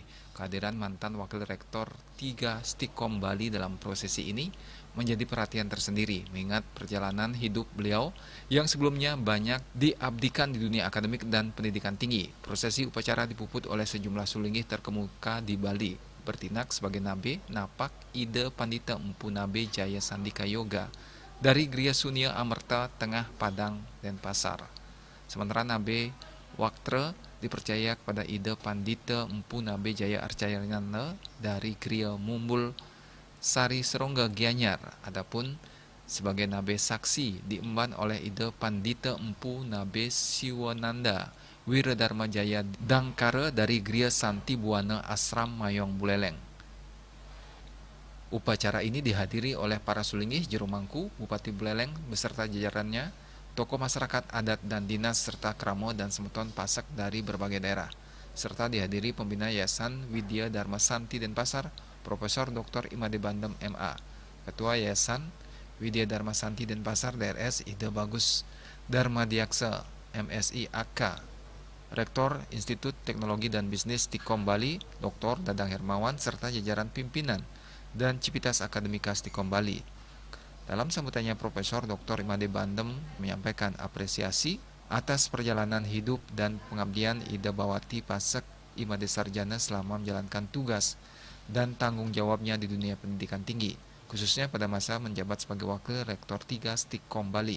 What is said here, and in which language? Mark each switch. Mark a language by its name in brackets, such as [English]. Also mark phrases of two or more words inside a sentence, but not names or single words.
[Indonesian] Kehadiran mantan Wakil Rektor 3 Stikom Bali dalam prosesi ini menjadi perhatian tersendiri mengingat perjalanan hidup beliau yang sebelumnya banyak diabdikan di dunia akademik dan pendidikan tinggi. Prosesi upacara dipuput oleh sejumlah Sulinggih terkemuka di Bali. Bertindak sebagai Nabe, Napak, Ida Pandita Empu Nabe Jaya Sandika Yoga dari Gria Sunia Amerta Tengah Padang Denpasar. Sementara Nabe Waktre dipercaya kepada Ida Pandita Empu Nabe Jaya Arcayana dari Gria Mumbul Sari Serongga Gianyar. Adapun sebagai Nabe Saksi diemban oleh Ida Pandita Empu Nabe Siwananda Wiradharma Jaya Dangkara dari Gria Santi Buana Asram Mayong Buleleng. Upacara ini dihadiri oleh para sulingih Jero Mangku, Bupati Buleleng beserta jajarannya, tokoh masyarakat adat dan dinas serta kramo dan semeton Pasek dari berbagai daerah, serta dihadiri pembina Yayasan Widya Dharma Santi Denpasar, Profesor Dr. Imade Bandem MA, Ketua Yayasan Widya Dharma Santi Denpasar DRS Ida Bagus Dharma Diaksa MSI AK, Rektor Institut Teknologi dan Bisnis Stikom Bali Dr. Dadang Hermawan serta jajaran pimpinan dan Civitas Akademika Stikom Bali. Dalam sambutannya, Profesor Dr. Imade Bandem menyampaikan apresiasi atas perjalanan hidup dan pengabdian Ida Bawati Pasek Imade Sarjana selama menjalankan tugas dan tanggung jawabnya di dunia pendidikan tinggi, khususnya pada masa menjabat sebagai Wakil Rektor 3 Stikom Bali.